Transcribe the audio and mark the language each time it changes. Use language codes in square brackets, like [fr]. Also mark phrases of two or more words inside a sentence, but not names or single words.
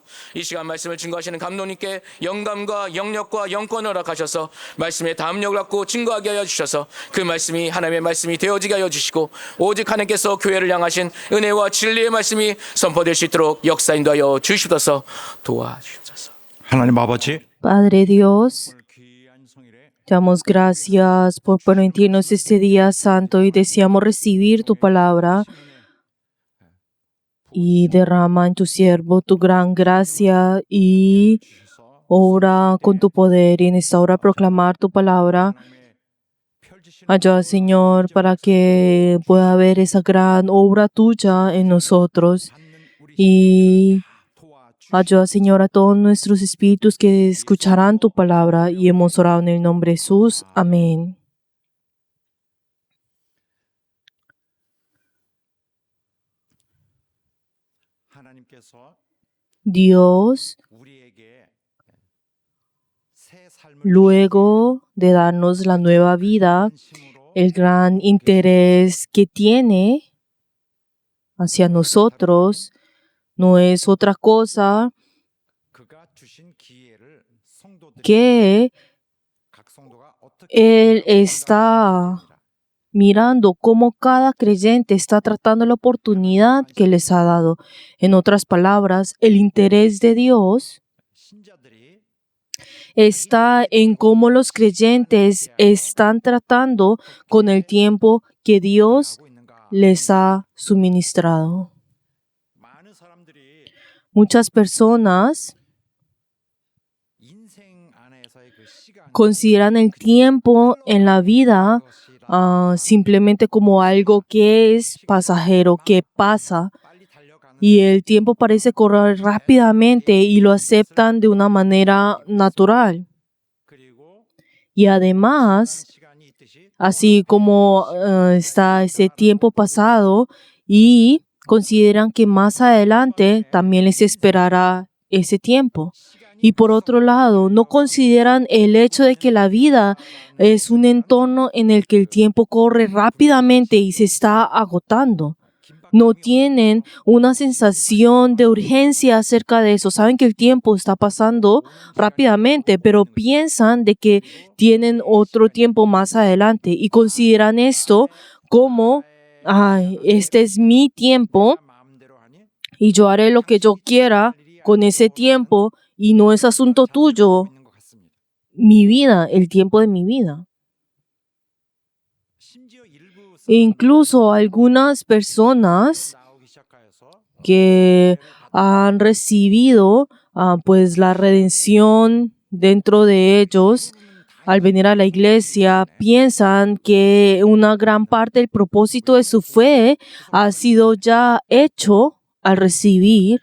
[ko] 이 시간 말씀을 증거하시는 감독님께 영감과 영력과 영권을 허락하셔서 말씀의 담력을 갖고 증거하게 하여 주셔서 그 말씀이 하나님의 말씀이 되어지게 하여 주시고 오직 하나님께서 교회를 향하신 은혜와 진리의 말씀이 선포될 수 있도록 역사 인도하여 주시옵소서. 도와주옵소서. 하나님 아버지, [es] Padre Dios, te damos gracias por permitirnos este día santo y deseamos recibir tu palabra. Y derrama en tu siervo tu gran gracia y obra con tu poder. Y en esta hora proclamar tu palabra. Ayuda, Señor, para que pueda haber esa gran obra tuya en nosotros. Y ayuda, Señor, a todos nuestros espíritus que escucharán tu palabra. Y hemos orado en el nombre de Jesús. Amén. [ko] 하나님께서 [es] Dios, [ko] 우리에게 새 삶을 [es] luego de darnos la nueva vida, [ko] 주심으로 [es] el gran interés que tiene hacia nosotros no es otra cosa [ko] 그가 주신 기회를 성도들이 [es] que [ko] 각 성도가 어떻게 [es] Él está mirando cómo cada creyente está tratando la oportunidad que les ha dado. En otras palabras, el interés de Dios [ko] 신자들이 [es] está en cómo los creyentes están tratando con el tiempo que Dios [ko] 하고 있는가? [es] les ha suministrado. [ko] 많은 사람들이 [es] Muchas personas [ko] 인생 안에서의 그 시간 [es] consideran el tiempo en la vida simplemente como algo que es pasajero, que pasa, [ko] 빨리 달려가는 [es] y el tiempo parece correr rápidamente y lo aceptan de una manera natural. [ko] 그리고 [es] Y además, [ko] 시간이 있듯이 [es] así como está ese tiempo pasado, y consideran que más adelante también les esperará ese tiempo. Y por otro lado, no consideran el hecho de que la vida es un entorno en el que el tiempo corre rápidamente y se está agotando. No tienen una sensación de urgencia acerca de eso. Saben que el tiempo está pasando rápidamente, pero piensan de que tienen otro tiempo más adelante y consideran esto como, este es mi tiempo [ko] 마음대로 하니 [es] y yo haré lo que yo quiera con ese tiempo y no es asunto tuyo, [ko] 있는 것 같습니다. [es] mi vida, el tiempo de mi vida. [ko] 심지어 일부 [es] E incluso algunas personas [ko] 나오기 시작하여서 [es] que han recibido pues la redención dentro de ellos al venir a la iglesia piensan que una gran parte del propósito de su fe ha sido ya hecho al recibir